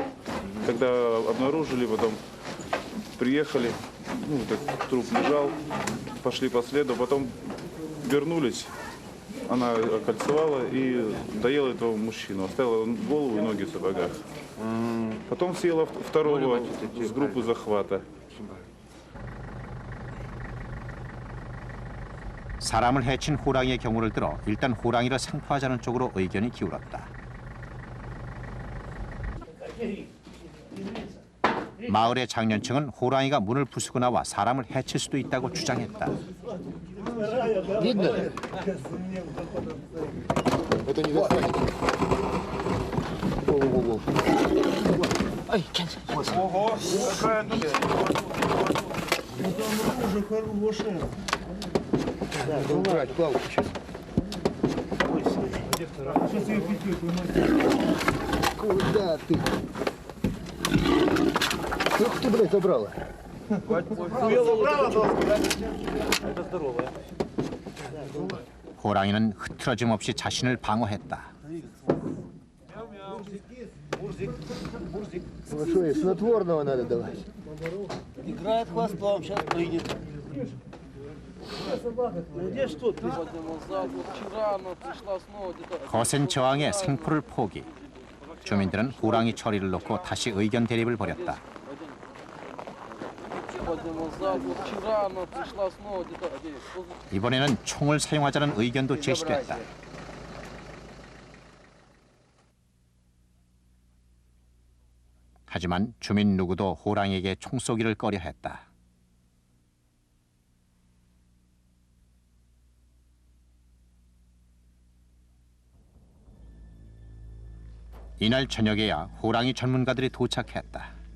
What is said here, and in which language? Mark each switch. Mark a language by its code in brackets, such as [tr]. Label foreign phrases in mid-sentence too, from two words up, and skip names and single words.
[ru] Когда обнаружили, потом приехали, так труп лежал, пошли по следу, потом вернулись. Она окольцевала и доела этого мужчину, оставила голову и ноги в сапогах. Потом съела второго с группы захвата. [ko] 사람을 해친 호랑이의 경우를 들어 일단 호랑이를 생포하자는 쪽으로 의견이 기울었다. 마을의 장년층은 호랑이가 문을 부수고 나와 사람을 해칠 수도 있다고 주장했다. [ru] Видно? Это не застанет. Во-во-во. Ого, какая тут. Да, надо убрать палку сейчас. Куда ты? Сколько ты, блядь, забрала? Ее забрала доску, да? Это здоровая. [ko] 호랑이는 흐트러짐 없이 자신을 방어했다. [ru] Ну что, и снотворного надо давать. Играет хвостом, сейчас прыгнет. Где что ты? Сегодня назад, вот вчера она пришла снова где-то. [ko] 거센 저항에 생포를 포기. 주민들은 호랑이 처리를 놓고 다시 의견 대립을 벌였다. [ru] Сегодня назад, вот вчера она пришла снова где-то. [ko] 이번에는 총을 사용하자는 의견도 제시됐다. 하지만 주민 누구도 호랑이에게 총 쏘기를 꺼려했다. 이날 저녁에야 호랑이 전문가들이 도착했다.